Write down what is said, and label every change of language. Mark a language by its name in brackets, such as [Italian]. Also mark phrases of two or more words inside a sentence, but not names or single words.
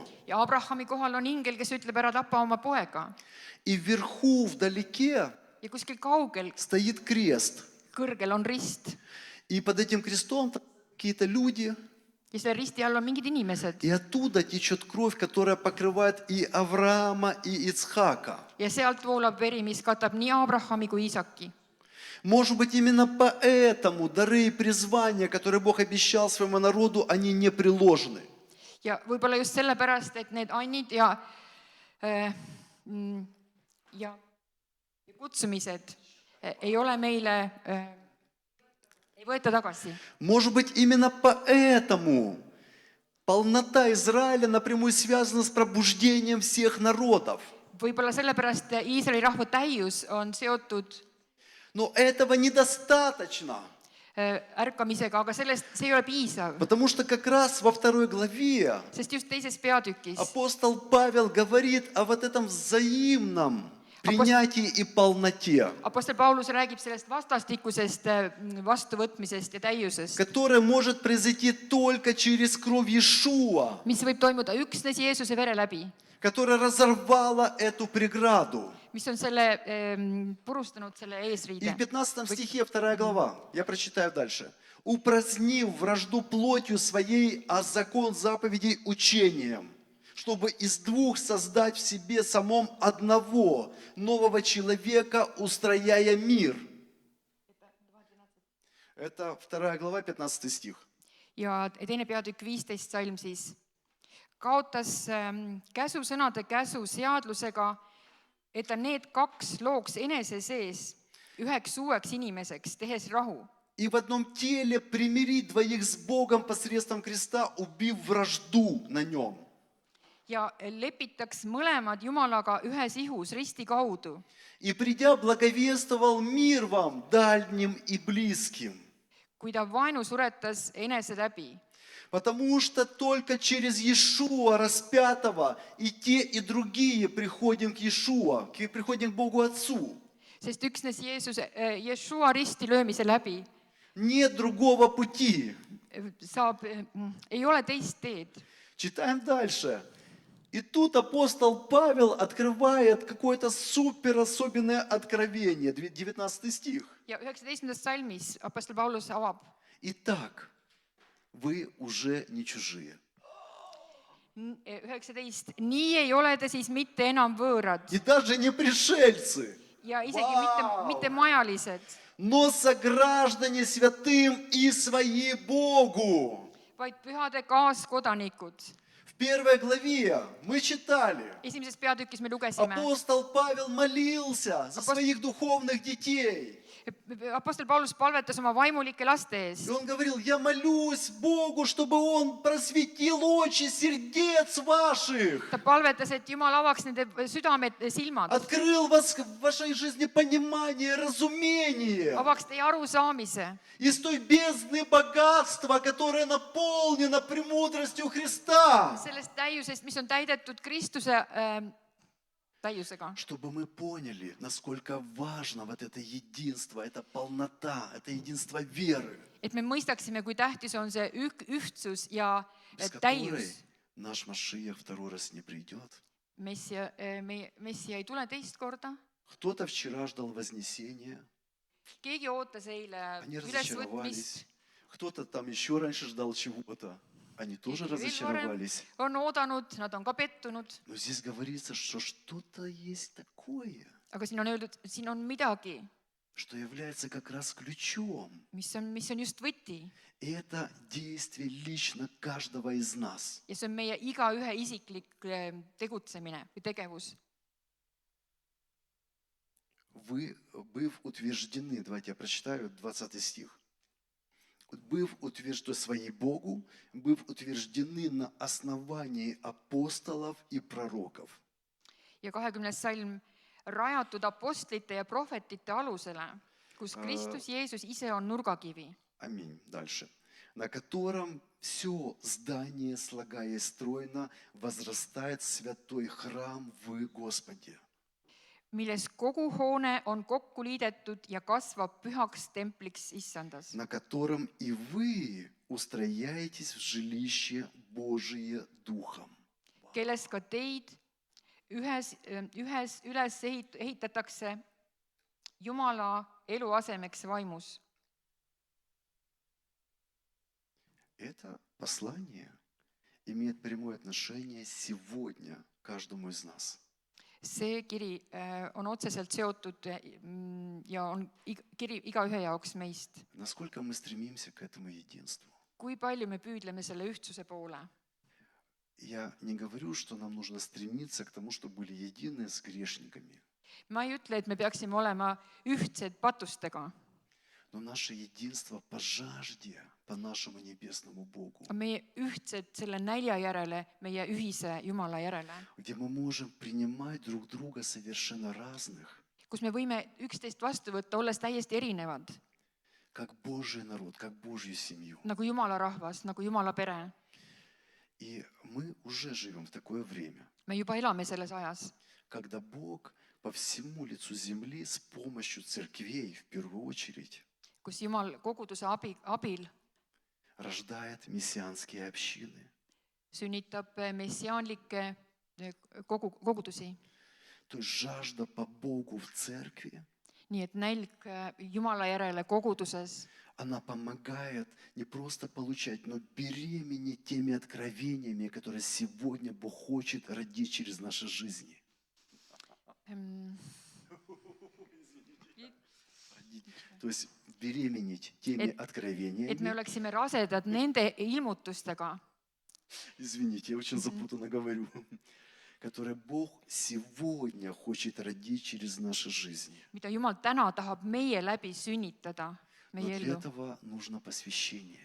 [Estonian] Ja Abrahami kohal on ingel, kes ütleb, ära tapa oma poega. [Russian] И вверху, вдалеке, [Estonian] Ja kuskil kaugel, [Russian] стоит крест. [Estonian] kõrgel on rist. [Russian] И под этим крестом какие-то люди. [Estonian] Ja selle risti all on mingid inimesed. [Russian] И оттуда течет кровь, которая покрывает и Авраама, и Ицхака. [Estonian] Ja sealt voolab veri, mis katab nii Abrahami kui Iisaki. [Russian] Может быть, именно поэтому дары и призвания, которые Бог обещал своему народу, они не приложены. [Estonian] Ja võib-olla just sellepärast, et need annid ja kutsumised ei ole meile, ei võeta tagasi. [Russian] Может быть, именно поэтому полнота Израиля напрямую связана с пробуждением всех народов. [Estonian] Võib-olla sellepärast Iisraeli rahva täius on seotud [Russian] Но этого недостаточно. [Estonian] ärkamisega, aga see ei ole piisav. [Russian] Потому что как раз во 2 главе [Estonian] Sest just teises peatükis [Russian] апостол Павел говорит о вот этом взаимном принятии и полноте, [Estonian] Apostel Paulus räägib sellest vastastikusest vastuvõtmisest ja täiusest, [Russian] которое может произойти только через кровь Иешуа, [Estonian] mis võib toimuda üksnes Jeesuse vere läbi, [Russian] которая разорвала эту преграду. [Estonian] mis on selle purustanud selle [Russian] И [Estonian] eesriide. [Russian] в 15 стихе 2 глава, я прочитаю дальше. «Упразднив вражду плотью своей, а закон заповедей учением, чтобы из двух создать в себе самом одного нового человека, устрояя мир». Это 2 глава, 15 стих. [Estonian] Ja teine peatükk 15 salm siis. Kaotas käsusõnade käsu seadlusega, et ta need kaks looks enese sees üheks uueks inimeseks, tehes rahu. [Russian] И в одном теле примирить двоих с Богом посредством креста, убив вражду на нем. [Estonian] Ja lepitaks mõlemad Jumalaga ühes ihus risti kaudu. [Russian] И придя, благовествовал мир вам, дальним и близким. [Estonian] Kui ta vaenu suretas enese läbi. [Russian] Потому что только через Иешуа распятого и те, и другие приходим к Иешуа, приходим к Богу Отцу. [Estonian] Sest üksnes Jeshua risti löömise läbi [Russian] Нет другого пути. [Estonian] ei ole teist teed. [Russian] Читаем дальше. И тут апостол Павел открывает какое-то супер особенное откровение, 19 стих. [Estonian] Ja 19. salmis apostel Paulus avab. [Russian] Итак, вы уже не чужие. [Estonian] 19. Nii ei ole te siis mitte enam võõrad [Russian] И даже не пришельцы, [Estonian] ja isegi mitte majalised, [Russian] но сограждане святым и свои Богу. [Estonian] vaid pühade kaaskodanikud. [Russian] В первой главе мы читали, [Estonian] Esimeses peatükis me lugesime. [Russian] апостол Павел молился за своих духовных детей. [Estonian] Apostel Paulus palvetas oma vaimulike laste [Russian] И [Estonian] ees. [Russian] он говорил, я молюсь Богу, чтобы Он просветил очи сердец ваших, [Estonian] Ta palvetas, et Jumal avaks nende südamed, silmad, [Russian] открыл вас в вашей жизни понимание, разумение [Estonian] avaks teie arusaamise [Russian] из той бездны богатства, которое наполнено премудростью Христа, [Estonian] sellest täiusest, mis on täidetud Kristuse täiusega. [Russian] чтобы мы поняли, насколько важно вот это единство, это полнота, это единство веры, [Estonian] Et me mõistaksime, kui tähtis on see ühtsus ja [Russian] без которой [Estonian] täius. [Russian] наш Машиах второй раз не придет. [Estonian] Messia ei tule teist korda. [Russian] Кто-то вчера ждал Вознесения, [Estonian] Keegi ootas eile [Russian] они [Estonian] ülesvõtmist. [Russian] разочаровались. Кто-то там еще раньше ждал чего-то, они тоже [Estonian] Keegi veel varem [Russian] разочаровались. [Estonian] on oodanud, nad on ka pettunud. [Russian] Но здесь говорится, что что-то есть такое, [Estonian] Aga siin on öeldud, siin on midagi, [Russian] что является как раз ключом. [Estonian] mis on just võti. [Russian] И это действие лично каждого из нас. [Estonian] Ja see on meie igaühe isiklik tegutsemine või tegevus. [Russian] Вы, быв утверждены, давайте я прочитаю 20 стих. Быв утверждены своей Богу, быв утверждены на основании апостолов и пророков. [Estonian] Ja 20. salm, rajatud apostlite ja prohvetite alusele, kus Kristus Jeesus ise on nurgakivi. [Russian] Аминь. Дальше. На котором все здание, слагаясь стройно, возрастает святой храм в Господе. [Estonian] Milles kogu hoone on kokku liidetud ja kasvab pühaks templiks issandas. [Russian] На котором и вы устрояетесь в жилище Божие Духом. [Estonian] Kelles ka teid üles ehitatakse Jumala eluasemeks vaimus. [Russian] Это послание имеет прямое отношение сегодня к каждому из нас. [Estonian] See kiri on otseselt seotud ja on kiri igaühe jaoks meist. [Russian] Насколько мы стремимся к этому единству? [Estonian] Kui palju me püüdleme selle ühtsuse poole? [Russian] Я не говорю, что нам нужно стремиться к тому, чтобы были едины с грешниками. [Estonian] Ma ei ütle, et me peaksime olema ühtsed patustega. [Russian] Но наше единство по жажде, по нашему небесному Богу, [Estonian] Meie ühtsed selle nälja järele, meie ühise Jumala järele, [Russian] где мы можем принимать друг друга совершенно разных, [Estonian] kus me võime üksteist vastu võtta, olles täiesti erinevad, [Russian] как Божий народ, как Божью семью. [Estonian] nagu Jumala rahvas, nagu Jumala pere. [Russian] И мы уже живем в такое время, [Estonian] Me juba elame selles ajas, [Russian] когда Бог по всему лицу земли с помощью церквей, в первую очередь, [Estonian] kus Jumal koguduse abil [Russian] рождает мессианские общины. [Estonian] sünnitab messiaanlikke kogudusi. [Russian] То есть жажда по Богу в церкви, [Estonian] Nii et nälg Jumala järele koguduses, [Russian] она помогает не просто получать, но беременеть теми откровениями, которые сегодня Бог хочет родить через наши жизни. То есть беременеть теми [Estonian] et me [Russian] откровениями. [Estonian] oleksime rasedad nende ilmutustega, [Russian] Извините, я очень запутанно говорю. которые Бог сегодня хочет родить через наши жизни. [Estonian] mida Jumal täna tahab meie läbi sünnitada, [Russian] Но [Estonian] meie [Russian] для [Estonian] ellu. [Russian] этого нужно посвящение,